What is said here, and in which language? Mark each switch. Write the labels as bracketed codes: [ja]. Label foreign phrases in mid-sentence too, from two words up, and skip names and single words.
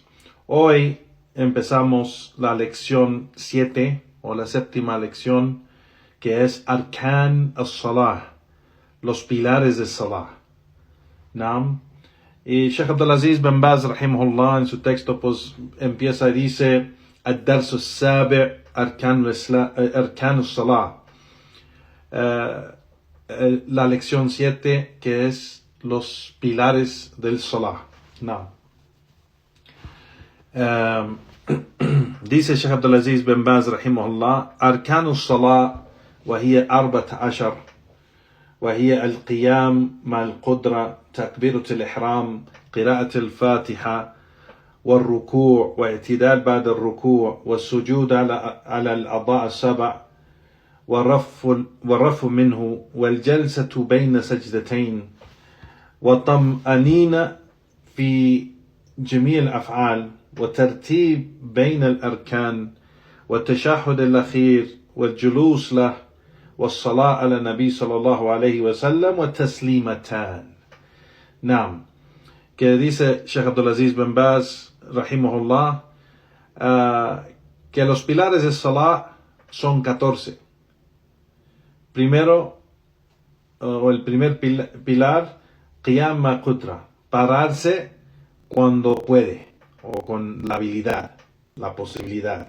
[es] Hoy empezamos la lección 7 o la séptima lección, que es [ar] أركان الصلاة, [es] los pilares del Salah. Naam. Y Sheikh Abdulaziz bin Baz rahimahullah en su texto pues empieza y dice [ar] الدرس السابع أركان الصلاة, [es] la lección 7, que es los pilares del Salah. No. [ar] Dice Sheikh Abdulaziz bin Baz rahimahullah: أركان الصلاة وهي 14، وهي القيام مع القدرة، تكبيرة الإحرام، قراءة الفاتحة، والركوع واعتدال بعد الركوع، والسجود على الأعضاء السبع، والرفع منه، والجلسة بين سجدتين، وطمأنينة في جميع الأفعال، وترتيب بين الأركان، والتشهد الأخير، والجلوس له، والصلاة على النبي صلى الله عليه وسلم والتسليمتان. Naam. [es] Que dice Sheikh Abdulaziz bin Baz rahimahullah que los pilares de Salah son 14. Primero, o el primer pilar, [ar] قيام مع قدرة, [es] pararse cuando puede o con la habilidad, la posibilidad.